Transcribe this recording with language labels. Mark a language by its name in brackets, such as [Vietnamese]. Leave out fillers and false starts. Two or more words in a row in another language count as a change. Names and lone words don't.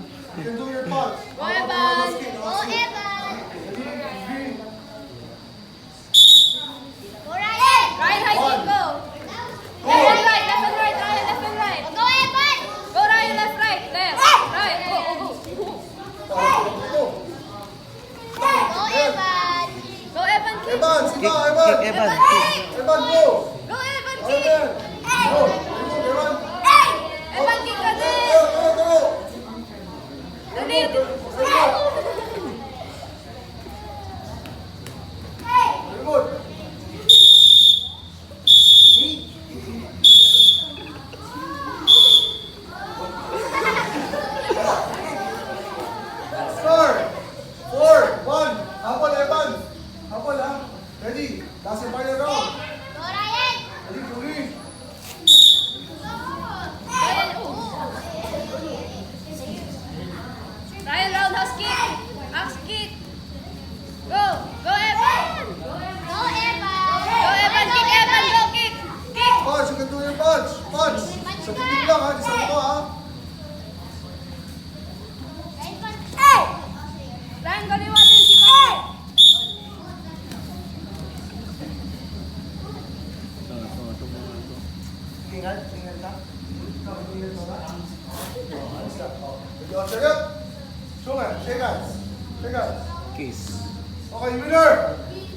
[English] You can do your punch. Go, Evan! Go, Evan! Go, Ryan! Ryan, high kick, go! Left and right, left and right, Ryan, left and right. Go, Evan! Go, Ryan, left, right, left, right, go, go, go. Go, Evan! Go, Evan, kick. Evan, Kick, [Filipino] Siba, Evan. [English] kick, Evan. Evan, go. Go, Evan, Evan. kick. Go. Evan. [Filipino] Evan, kick ka din. [English] Go. [Filipino] Dali. [English] Very good. Score. [Filipino] 4-1. Habol, Evan. Habol, ha? [English] Ready? Last and final round. Go, Ryan! Ready, Julie? Ryan, roundhouse kick. Axe kick. Go, go, Evan. Go, Evan! Go, Evan, kick, Evan, go, kick. Kick. Punch, you can do your punch. Punch. [Filipino] Sa titig lang, ha? Di sa mukha, ha? Ryan, kaliwa din si Papa. Ingat, ingat ka. Ingat ka, ha? Alis ka. Sige, [English] shake up. Shake hands. Shake hands. Kiss. Okay, winner!